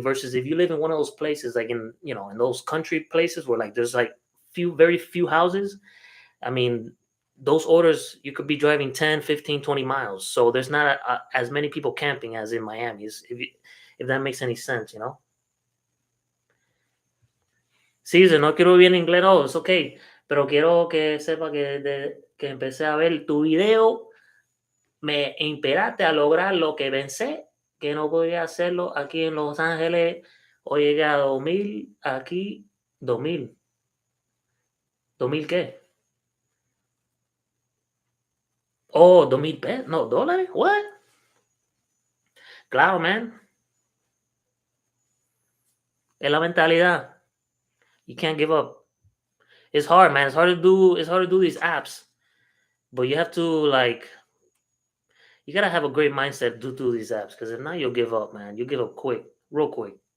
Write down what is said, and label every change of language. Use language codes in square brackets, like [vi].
[en] Versus if you live in one of those places, like in in those country places where like there's like very few houses. I mean, those orders you could be driving 10, 15, 20 miles. So there's not as many people camping as in Miami. If that makes any sense. [es] Sí, si no quiero bien inglés, no, es okay. Pero quiero que sepa que desde que empecé a ver tu video, me inspiraste a lograr lo que pensé que no podía hacerlo aquí en Los Ángeles. Hoy llegué a 2000, aquí, 2000. ¿2000 qué? Oh, 2000 pesos, no, dólares, what? Claro, man, es la mentalidad. [en] You can't give up. It's hard, man. It's hard to do these apps, but you have to like you gotta have a great mindset to do these apps because if not, you'll give up, man. You'll give up quick, real quick.